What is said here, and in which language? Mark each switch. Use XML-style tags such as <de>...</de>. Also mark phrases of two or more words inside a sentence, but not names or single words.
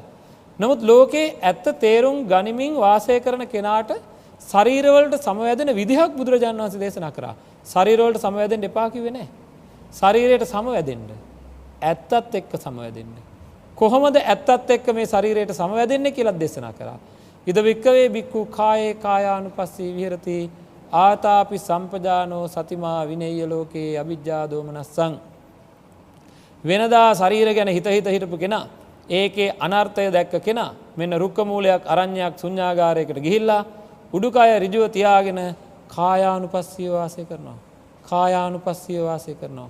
<si>නමුත් ලෝකේ ඇත්ත තේරුම් ගනිමින් වාසය කරන කෙනාට ශරීරවලට සමවැදෙන විදිහක් බුදුරජාණන් වහන්සේ දේශනා කරා. ශරීරවලට සමවැදෙන්න එපා කිව්වේ නැහැ. ශරීරයට සමවැදෙන්න. ඇත්තත් එක්ක සමවැදෙන්න. කොහොමද ඇත්තත් එක්ක මේ ශරීරයට සමවැදෙන්නේ කියලා දේශනා කරා.</si> <pi>ඉද වික්කවේ බික්ඛු කායේ කායානුපස්සී විහෙරති ආතාපි සම්පජානෝ සතිමා විනේය ලෝකේ අවිජ්ජා දෝමනස්සං.</pi> <si>වෙනදා ශරීර ගැන හිතපු කෙනා, ඒකේ අනර්ථය දැක්ක කෙනා මෙන්න රුක්ක මූලයක් අරඤ්ඤයක් ශුන්‍යාගාරයකට ගිහිල්ලා උඩුකය ඍජුව තියාගෙන කායානුපස්සීව වාසය කරනවා.</si>